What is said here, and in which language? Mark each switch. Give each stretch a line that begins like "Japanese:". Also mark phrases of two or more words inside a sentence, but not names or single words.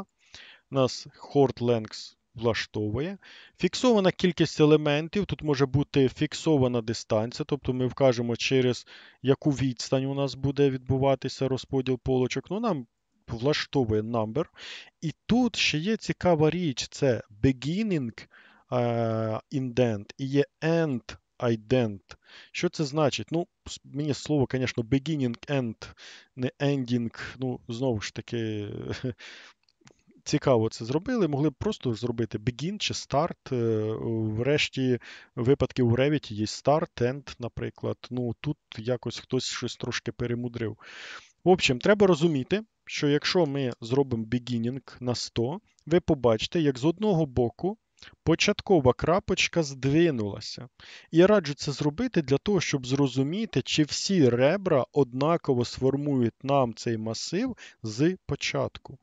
Ukrainian: У нас
English: Chord Length
Ukrainian: влаштовує. Фіксована кількість елементів. Тут може бути фіксована дистанція, тобто ми вкажемо, через яку відстань у нас буде відбуватися розподіл полочок. Ну, нам влаштовує number. І тут ще є цікава річ, це
English: beginning indent
Ukrainian: і є
English: end ident.
Ukrainian: Що це значить? Ну, мені слово, звісно,
English: beginning, end,
Ukrainian: не ending, ну, знову ж таки, цікаво це зробили. Могли б просто зробити begin чи start. В решті випадків у Revit є
English: start, end,
Ukrainian: наприклад. Ну, тут якось хтось щось трошки перемудрив.
Russian: В общем,
Ukrainian: треба розуміти, що якщо ми зробимо beginning на 100, ви побачите, як з одного боку початкова крапочка здвинулася. І я раджу це зробити для того, щоб зрозуміти, чи всі ребра однаково сформують нам цей масив з початку.